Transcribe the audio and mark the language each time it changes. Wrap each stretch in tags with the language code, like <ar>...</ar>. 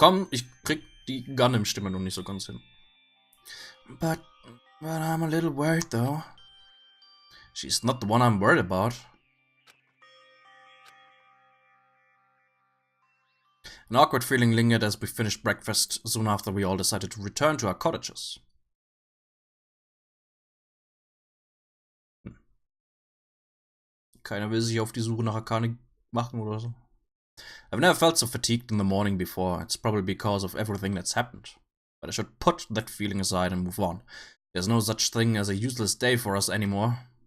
<de>Ich krieg die Gundam-Stimme noch nicht so ganz hin.</de> <en>But I'm a little worried though. She's not the one I'm worried about. An awkward feeling lingered as we finished breakfast soon after we all decided to return to our cottages.</en> <de>Keiner will sich auf die Suche nach Arkane machen oder so.</de> <en>I've never felt so fatigued in the morning before. It's probably because of everything that's happened. But I should put that feeling aside and move on. There's no such thing as a useless day for us anymore.</en>